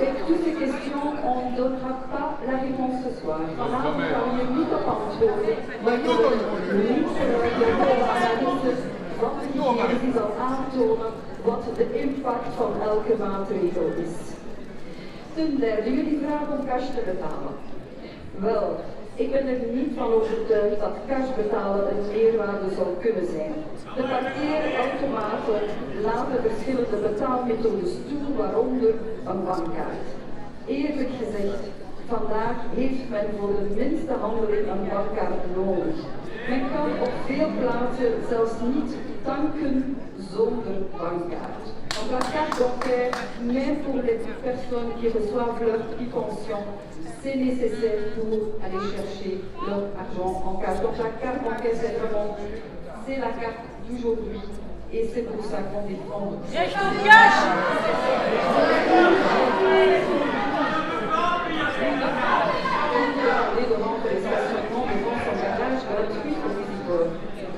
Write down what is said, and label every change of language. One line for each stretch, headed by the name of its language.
French: Avec toutes ces questions, on ne donnera pas la réponse ce soir.
Dutch: Vanavond kan je niet op antwoorden, maar je niet de analyse van de hygiëne die zal aantonen wat de impact van elke maatregel is. Ten derde, jullie vragen om cash te betalen. Wel, ik ben er niet van overtuigd dat cash betalen een meerwaarde zou kunnen zijn. De parkeerautomaten laten verschillende betaalmethodes toe, waaronder een bankkaart. Eerlijk gezegd, vandaag heeft men voor de minste handeling een bankkaart nodig. Men kan op veel plaatsen zelfs niet tanken zonder bankkaart.
French: Donc la carte bancaire, même pour les personnes qui reçoivent leur petite pension, c'est nécessaire pour aller chercher leur argent en cash. Donc la carte bancaire, c'est la carte d'aujourd'hui et c'est pour ça qu'on défend. De rendre les stationnements devant son garage gratuit aux visiteurs.